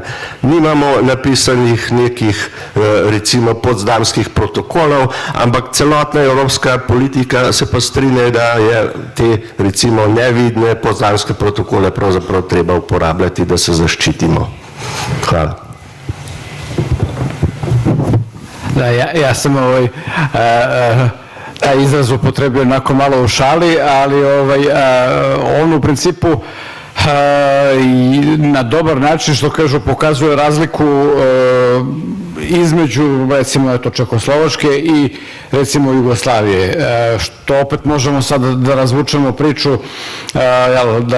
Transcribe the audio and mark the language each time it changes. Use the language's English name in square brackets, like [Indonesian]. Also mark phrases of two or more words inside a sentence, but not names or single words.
[Slovenian] Nimamo napisanih nekih recimo potsdamskih protokolov, ampak celotna evropska politika se pa strinja, da je te recimo nevidne potsdamske protokole pravzaprav treba uporabljati, da se zaščitimo. Hvala. [Serbian] Da, ja sam taj izraz upotrebio onako malo u šali, ali on u principu na dobar način, što kažu, pokazuje razliku između, recimo, Čekoslovačke i, recimo, Jugoslavije, što opet možemo sad da razvučemo priču da